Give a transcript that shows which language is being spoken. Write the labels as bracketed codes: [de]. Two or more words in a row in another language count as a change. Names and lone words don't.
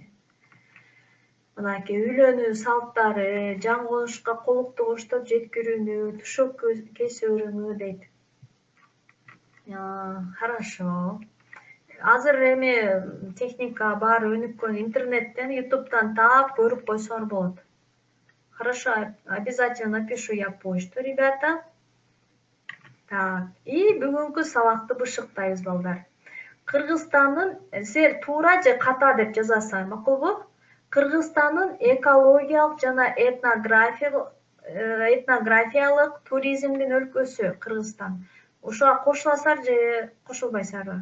[ky] Мынакей үйлөнүү салттары, жаңы конушка колукту коштоп жеткирүүнү, тушоо кесүү ырымы дейт. [ru] Хорошо. [ky] Азыр эми техника бар, өнүккөн, интернеттен, ютубтан таап көрүп койсоңор болот. [ru] Хорошо, обязательно напишу я почту, ребята. [ky] Так, и бүгүнкү сабакты бышыктайбыз, балдар. Кыргызстандын, силер туура же ката деп жазасыңар, макулбу? Кыргызстандын экологиялык жана этнографиялык туризмдин өлкөсү Кыргызстан. Ошого кошуласызар же кошулбайсызарбы?